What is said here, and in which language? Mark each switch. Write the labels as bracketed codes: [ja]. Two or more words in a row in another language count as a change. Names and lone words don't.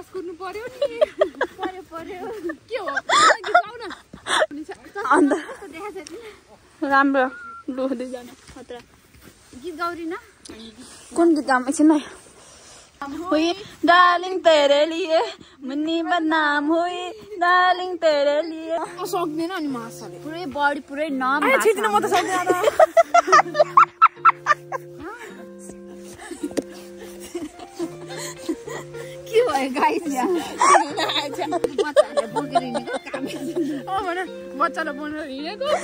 [ne] कुर्नु पर्यो नि पर्यो के हो अन्त राम्रो लु दुईजना खतरा गीत गाउरिन कुन गीत गाउँ एकछिन [hi] हुई डार्लिङ तेरे लिए मुन्नी बदनाम हुई डार्लिङ तेरे लिए [ne] सक्दैन अनि मासले पुरै बडी पुरै नाम छिट्न म त सक्दैन के भयो गाइस बच्चालाई बोलेर हिँडेको